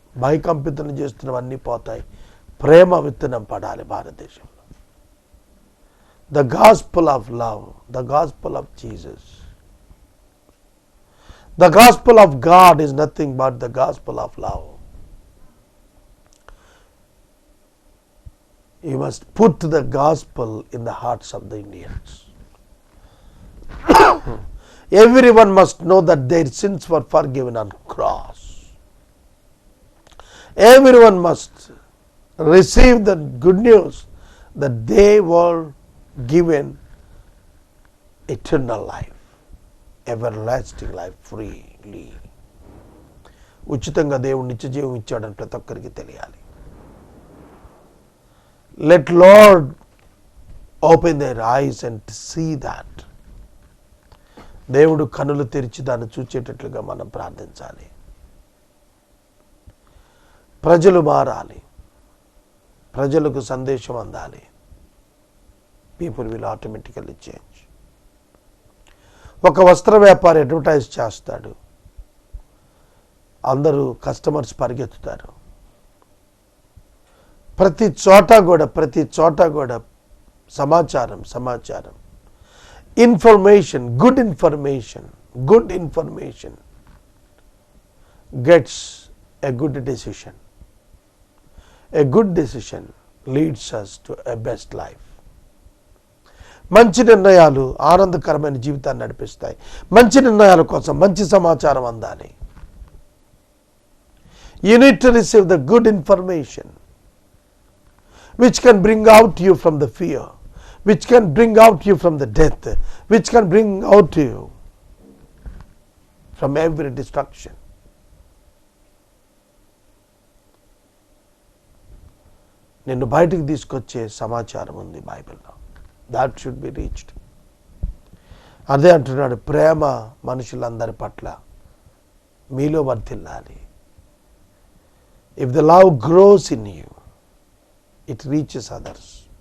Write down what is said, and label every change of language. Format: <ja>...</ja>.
<te>భయకంపితం చేస్తున్నవన్నీ పోతాయి. ప్రేమ విత్తనం పడాలి భారతదేశంలో.</te> <en>The gospel of love, the gospel of Jesus. The gospel of God is nothing but the gospel of love. You must put the gospel in the hearts of the Indians. Everyone must know that their sins were forgiven on cross. Everyone must receive the good news that they were given eternal life, everlasting life freely.</en> <te>ఉచితంగా దేవుడు నిత్య జీవం ఇచ్చాడని ప్రతి ఒక్కరికి తెలియాలి.</te> <en>Let Lord open their eyes and see that.</en> <te>దేవుడు కనులు తెరిచి దాన్ని చూచేటట్లుగా మనం ప్రార్థించాలి. ప్రజలు మారాలి, ప్రజలకు సందేశం అందాలి.</te> <en>People will automatically change.</en> <te>ఒక వస్త్ర వ్యాపారి అడ్వర్టైజ్ చేస్తాడు, అందరూ కస్టమర్స్ పరిగెత్తుతారు. ప్రతి చోట కూడా సమాచారం</te> <en>Information, good information gets a good decision. A good decision leads us to a best life.</en> <te>మంచి నిర్ణయాలు ఆనందకరమైన జీవితాన్ని నడిపిస్తాయి. మంచి నిర్ణయాల కోసం మంచి సమాచారం అందాలి.</te> <en>You need to receive the good information which can bring out you from the fear, which can bring out you from the death, which can bring out you from every destruction.</en> <te>నిన్ను బయటికి తీసుకొచ్చే సమాచారం ఉంది బైబిల్లో.</te> <en>That should be reached.</en> <te>అదే అంటున్నాడు, ప్రేమ మనుషులందరి పట్ల మీలో వర్ధిల్లాలి.</te> <en>If the love grows in you, it reaches others.</en>